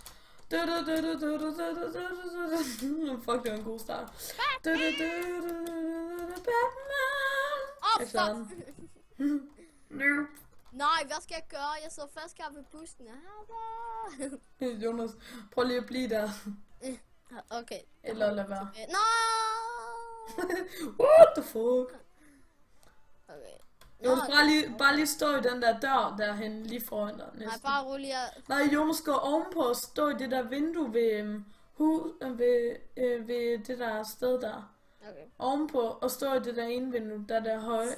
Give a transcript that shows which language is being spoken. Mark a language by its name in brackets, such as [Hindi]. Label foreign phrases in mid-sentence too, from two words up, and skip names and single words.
[Danish] Fuck, det var en god start. Nej, hvad skal jeg gøre? Jeg sidder fast her ved bussen. Jonas, prøv lige at blive der. Okay. Eller lad være. [English] No! What the fuck? Okay. [Danish] Jonas, bare lige stå i den der dør derhen lige foran dig. Nej, bare rolig. Nej, Jonas går ovenpå og stå i det der vindue ved det der sted der. Okay. Ovenpå og stå i det der ene vindue, der høje.